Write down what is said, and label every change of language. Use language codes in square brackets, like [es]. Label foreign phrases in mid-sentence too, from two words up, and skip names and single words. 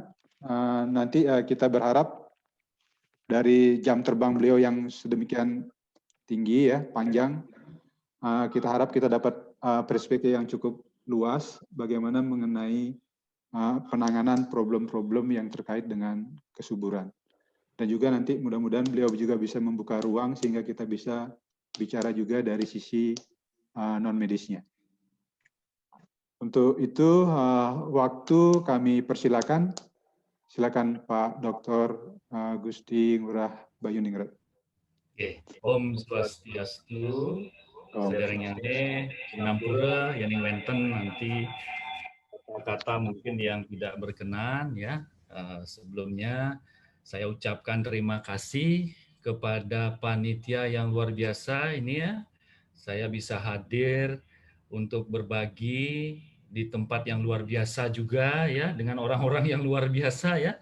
[id] Nanti kita berharap dari jam terbang beliau yang sedemikian tinggi ya, panjang, kita harap kita dapat perspektif yang cukup luas bagaimana mengenai penanganan problem-problem yang terkait dengan kesuburan. Dan juga nanti mudah-mudahan beliau juga bisa membuka ruang sehingga kita bisa bicara juga dari sisi non-medisnya. Untuk itu, waktu kami persilakan. Silakan Pak Dr. Gusti Ngurah Bayuningrat. [ban] Oke, Om Swastiastu, saudara nyane, Sinampura, Yaning Wenten, [id] nanti kata-kata mungkin yang tidak berkenan ya. Sebelumnya saya ucapkan terima kasih kepada panitia yang luar biasa ini ya. Saya bisa hadir untuk berbagi di tempat yang luar biasa juga ya, dengan orang-orang yang luar biasa ya.